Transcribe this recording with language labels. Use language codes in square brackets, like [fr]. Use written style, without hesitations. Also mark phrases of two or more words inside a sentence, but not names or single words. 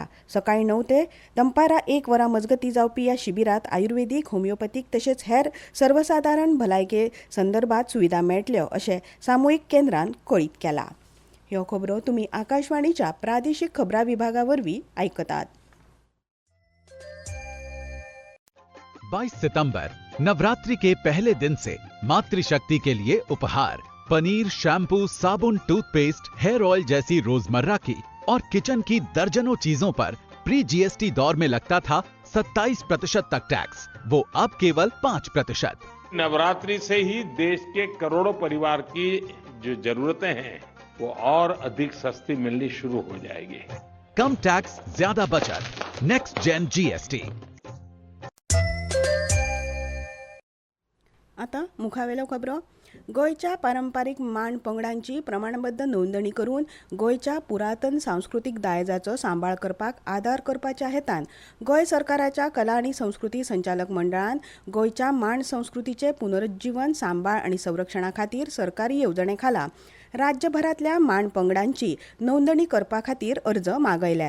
[kok] सकाळीं 9 ते दनपारां 1 वरां मजगतीं जावपी ह्या शिबिरांत आयुर्वेदीक, होमिओपॅथीक तशेंच हेर सर्वसाधारण भलायके संदर्भात सुविधा मेळटल्यो अशें सामुहीक केंद्रान कळीत केलां. ह्यो खबरो तुमी आकाशवाणीच्या प्रादेशीक खबरां विभागा वरवीं आयकतात. [hi] 22 सितंबर नवरात्रि के पहले दिन से मातृशक्ति के लिए उपहार पनीर, शैम्पू, साबुन, टूथपेस्ट, [en] hair oil [hi] जैसी रोजमर्रा की और किचन की दर्जनों चीजों पर [en] pre GST [hi] दौर में लगता था 27% तक टैक्स, वो अब केवल 5%। नवरात्रि से ही देश के करोड़ों परिवार की जो जरूरतें हैं वो और अधिक सस्ती मिलनी शुरू हो जाएगी। कम टैक्स, ज्यादा बचत, [en] next gen GST. [kok] आतां मुखावेल्यो खबरो. गोंयच्या पारंपारीक मांड पंगडांची प्रमाणबद्ध नोंदणी करून गोंयच्या पुरातन सांस्कृतीक दायजाचो सांबाळ करपाक आदार करपाच्या हेतान गोंय सरकाराच्या कला आनी संस्कृती संचालक मंडळान गोंयच्या मांड संस्कृतीचे पुनरुज्जीवन, सांबाळ आनी संरक्षणा खातीर सरकारी येवजणे खाला राज्यभरांतल्या मांड पंगडांची नोंदणी करपा खातीर अर्ज मागयल्यात.